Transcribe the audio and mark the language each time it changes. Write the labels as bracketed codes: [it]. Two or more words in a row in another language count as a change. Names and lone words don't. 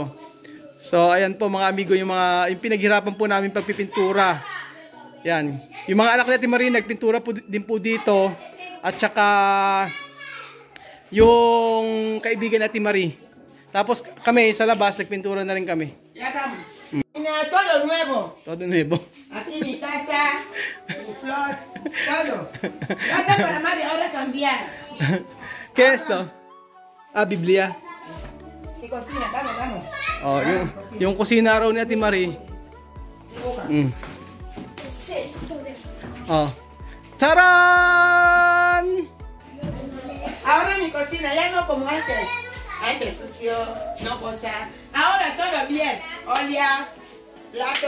[tl] So ayan po mga amigo, yung pinaghirapan po namin pagpipintura. Yan. Yung mga anak ni Ate Marie nagpintura po din po dito. At saka yung kaibigan ni Ate Marie. Tapos kami sa labas nagpintura na rin kami. [es] Ya estamos. Todo nuevo. Todo nuevo. Aquí mi casa, mi flor, todo. Casa para Mari ahora cambiar. ¿Qué es esto? Biblia. Mi cocina, vamos. [tl] Oh, yung kusina raw ni Ate Marie. Oh. [es] ¡Tarán! Ahora mi cocina ya no como antes. Antes sucio, no cosa. Ahora todo bien. Olla, plato,